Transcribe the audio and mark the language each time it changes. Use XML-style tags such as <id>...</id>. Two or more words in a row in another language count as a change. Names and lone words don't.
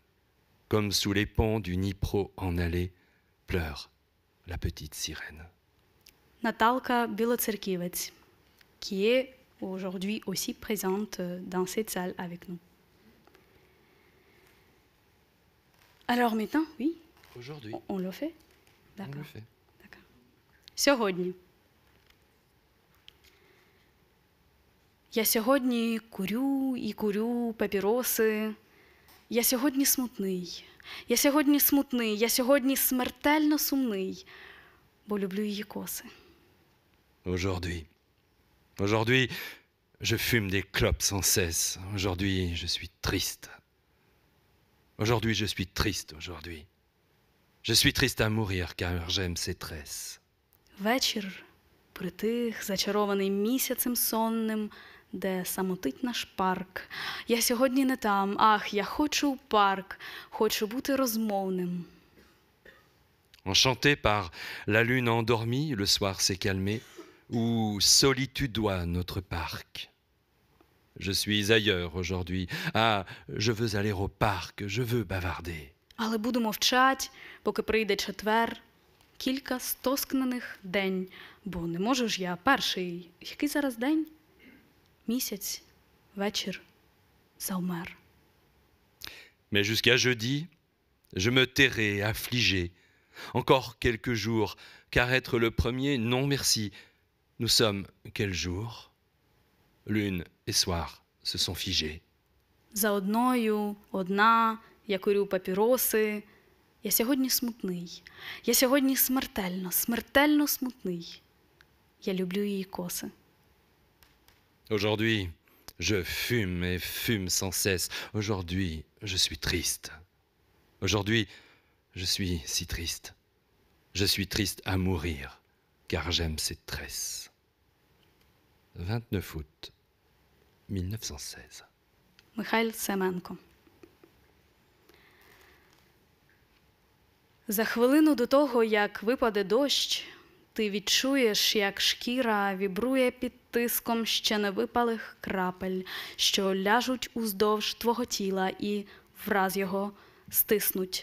<fr>Comme sous les ponts du Dnipro en allée, pleure la petite sirène. Наталка Білоцерківець, qui est aujourd'hui aussi présente dans cette salle avec nous. Alors maintenant, oui, Aujourd'hui, on le fait? on le D'accord. fait. D'accord.</fr> <uk>Сьогодні. Я сьогодні курю і курю папіроси. Я сьогодні смутний. Я сьогодні смутний. Я сьогодні смертельно сумний, бо люблю її коси.</uk> <fr>Aujourd'hui. Aujourd'hui, je fume des clopes sans cesse. Aujourd'hui, je suis triste. Aujourd'hui, je suis triste aujourd'hui. Je suis triste à mourir car j'aime ses tresses.</fr> <uk>Вечір притих, зачарований місяцем сонним, де самотить наш парк. Я сьогодні не там, ах, я хочу в парк, хочу бути розмовним.</uk> <fr>Enchanté par la lune endormie, le soir s'est calmé. où solitudois notre parc. Je suis ailleurs aujourd'hui. Ah, je veux aller au parc, je veux bavarder.</fr> <uk>Але буду мовчать, поки прийде четвер. Кілька стоскнених день, бо не можу ж я перший. Який зараз день? Місяць, вечір, завмер.</uk> <fr>Mais jusqu'à jeudi, je me tairai, affligé. Encore quelques jours, car être le premier, non merci. Nous sommes quel jour? Lune et soir se sont figés.</fr> <uk>За одною, одна, я курю папіроси. Я сьогодні смутний. Я сьогодні смертельно, смертельно смутний. Я люблю її коси.</uk> <fr>Aujourd'hui, je fume et fume sans cesse. Aujourd'hui, je suis triste. Aujourd'hui, je suis si triste. Je suis triste à mourir, car j'aime cette tresse. 29 août 1916.</fr> <uk>Михайль Семенко. За хвилину до того, як випаде дощ, ти відчуєш, як шкіра вібрує під тиском ще не випалих крапель, що ляжуть уздовж твого тіла і враз його стиснуть.</uk>